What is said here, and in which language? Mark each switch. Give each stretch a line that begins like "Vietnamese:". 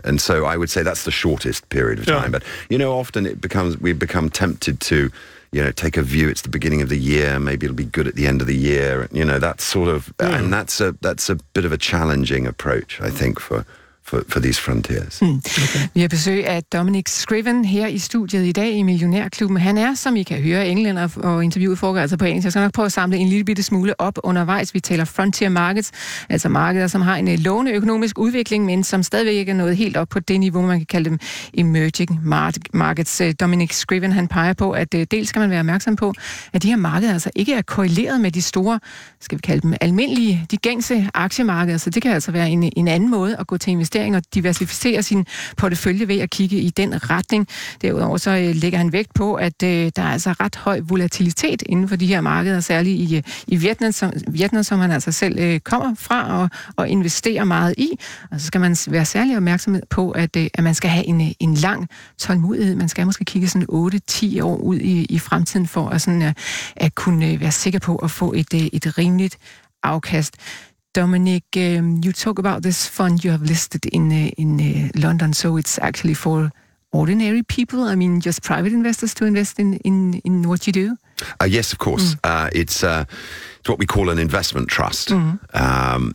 English: And so I would say that's the shortest period of time. But you know, often we become tempted to, you know, take a view, it's the beginning of the year, maybe it'll be good at the end of the year, you know, that's sort of, and that's a bit of a challenging approach, I think, for these frontiers.
Danish: Mm. Okay. Vi har besøg af Dominic Scriven her i studiet i dag i Millionærklubben. Han er, som I kan høre, englænder, og interviewet foregår altså på engelsk. Jeg skal nok prøve at samle en lille bitte smule op undervejs. Vi taler frontier markets, altså markeder, som har en lovende økonomisk udvikling, men som stadigvæk ikke er nået helt op på det niveau, man kan kalde dem emerging markets. Dominic Scriven, han peger på, at dels skal man være opmærksom på, at de her markeder altså ikke er korreleret med de store, skal vi kalde dem almindelige, de gængse aktiemarkeder. Så det kan altså være en anden måde at gå til investering og diversificere sin portefølje ved at kigge i den retning. Derudover så lægger han vægt på, at der er altså ret høj volatilitet inden for de her markeder, særligt i Vietnam, som han altså selv kommer fra og investerer meget i. Og så skal man være særlig opmærksom på, at man skal have en lang tålmodighed. Man skal måske kigge sådan 8-10 år ud i fremtiden for at kunne være sikker på at få et rimeligt afkast.
English: Dominic, you talk about this fund you have listed in London, so it's actually for ordinary people, I mean just private investors to invest in what you do? Yes, of course. Mm. It's what we call an investment trust. Mm-hmm.